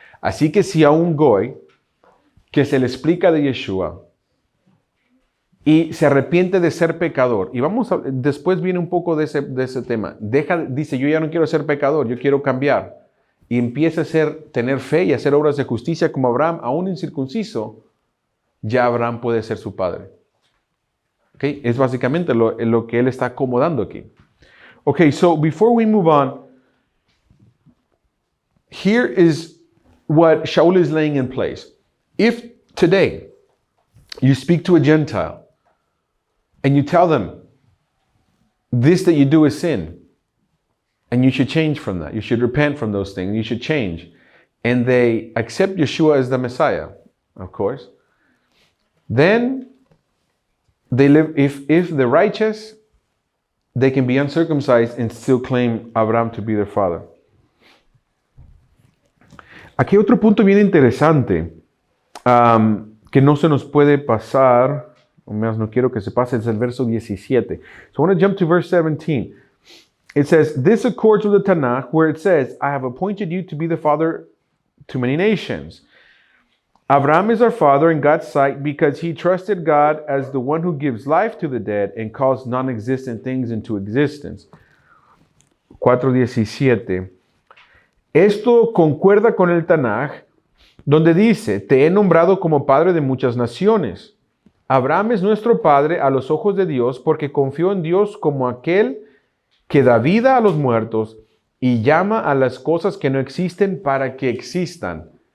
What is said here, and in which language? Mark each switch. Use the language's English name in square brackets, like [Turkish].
[Spanish] Así que si a un goy que se le explica de Yeshua y se arrepiente de ser pecador, y después viene un poco de ese tema, dice, yo ya no quiero ser pecador, yo quiero cambiar, y empieza a tener fe y hacer obras de justicia como Abraham, aún incircunciso, ya Abraham puede ser su padre. ¿Okay? Es básicamente lo que él está acomodando aquí. [English] Okay, so before we move on, here is what Shaul is laying in place. If today you speak to a Gentile and you tell them this that you do is sin and you should change from that, you should repent from those things, you should change, and they accept Yeshua as the Messiah, of course, then they live, if the righteous, they can be uncircumcised and still claim Abraham to be their father. [Spanish] Aquí hay otro punto bien interesante que no se nos puede pasar, o más no quiero que se pase, es el verso 17. [English] So I want to jump to verse 17. It says, this accords with the Tanakh where it says, I have appointed you to be the father to many nations. Abraham is our father in God's sight because he trusted God as the one who gives life to the dead and calls non-existent things into existence. 4:17. [Spanish] Esto concuerda con el Tanaj, donde dice, te he nombrado como padre de muchas naciones. Abraham es nuestro padre a los ojos de Dios porque confió en Dios como aquel que da vida a los muertos y llama a las cosas que no existen para que existan.